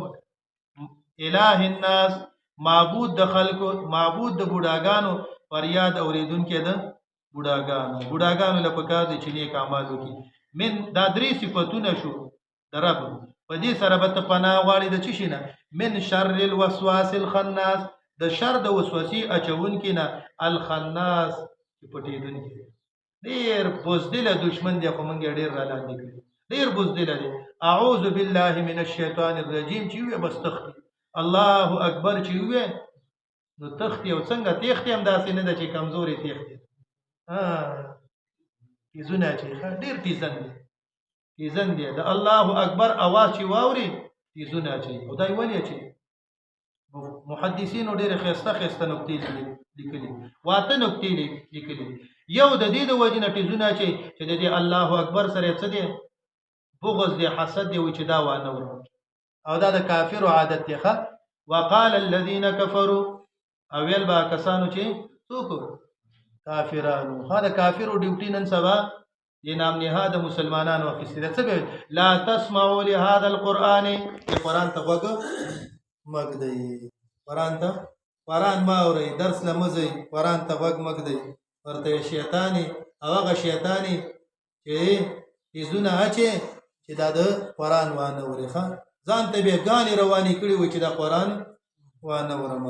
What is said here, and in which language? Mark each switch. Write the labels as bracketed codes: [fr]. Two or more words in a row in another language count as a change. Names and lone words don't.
[ar] اله الناس [ps] معبود د خلکو، معبود د بوډاګانو فریاد اورېدونکی ده بوډاګانو له پکار دي چې نیک اعمال وکړي. من دا درې صفتونه شو د رب. په دې سره به ته پناه غواړې د څه شي نه؟ [ar] من شر الوسواس الخناس، [ps] د شر د وسوسې اچونکي نه، الخناس چې پټېدونکي دی. ډېر بزدله دشمن دی، خو موږ یې ډېر را لاندې کړي، ډېر بزدله دی. [ar] اعوذ بالله من الشیطان الرجیم [ps] چې ووایې بس تښتي، [ar] الله اکبر [ps] چې ووایې نو تښتي. او څنګه تېښتې هم داسې نه ده چې کمزورې تېښتې، تیزونه چې ډېر تیزن دی، تیزن دی. د [ar] الله اکبر [ps] اواز چې واوري تیزونه اچي. او دا یې ولې اچي؟ محدثینو ډېرې ښایسته ښایسته نکتې لیکلي، واته نکتې لیکلي. یو د دې د وجې نه تیزونه اچي چې د دې [ar] الله اکبر [ps] سره څه دی؟ بغض دی، حسد دی، وایي چې دا وانه ورو. او دا د کافرو عادت دی. [ar] وقال الذين كفروا، [ps] او ویل به کسانو چې څوک کافرانو. د کافرو ډیوټي نن سبا د نام نهاد مسلمانانو اخیستې ده. څه به [ar] لا تسمعوا لهذا القرآن، [ps] قرآن ته غوږ مږدئ، قرآن ما اورئ، درس له مه ځئ، قرآن ته غوږ مږدئ. ورته شیطانې او هغه شیطانې چې تیزونه اچې چې دا د قرآن وانه وري، ځان ته به ګانې روانې کړي وي چې دا قرآن وانه ورمه.